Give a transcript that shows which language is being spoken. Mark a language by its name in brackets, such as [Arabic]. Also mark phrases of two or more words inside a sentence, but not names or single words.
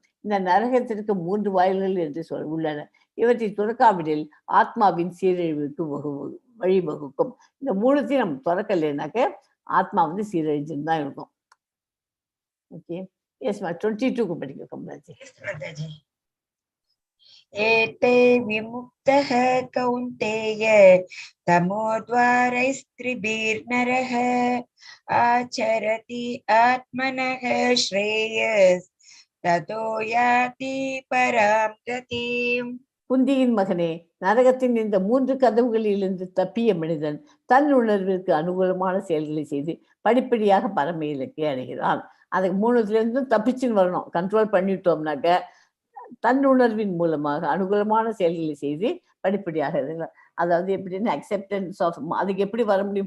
[Tamil] இந்த நரகத்திற்கு 3 வாயில்கள் என்று உள்ளன. இவற்றை துறக்காவிடில் ஆத்மாவின் சீரழிவுக்கு வழிவகுக்கும். இந்த 3த்தையும் நம்ம துறக்கலைன்னாக்க ஆத்மா சீரழிஞ்சுன்னு தான் இருக்கும். ஓகே. எஸ்மா 22க்கு படிக்க கமலாஜி. [Sanskrit] एते विमुक्तः कौन्तेय तमोद्वारैस्त्रिभिर्नरः आचरति आत्मनः श्रेयस् ततो याति परां गतिम्. [Tamil] குந்தியின் மகனே, நரகத்தின் இந்த 3 கதவுகளிலிருந்து தப்பிய மனிதன் தன் உணர்விற்கு அனுகூலமான செயல்களை செய்து படிப்படியாக பரம இலக்கை அடைகிறான். அதுக்கு 3த்துலேருந்தும் தப்பிச்சுன்னு வரணும். கண்ட்ரோல் பண்ணிட்டோம்னாக்க தன்னுணர்வின் மூலமாக அனுகூலமான செயல்களை செய்து படிப்படியாக, அதாவது எப்படின்னு [English] acceptance of, [Tamil] அதுக்கு எப்படி வர முடியும்?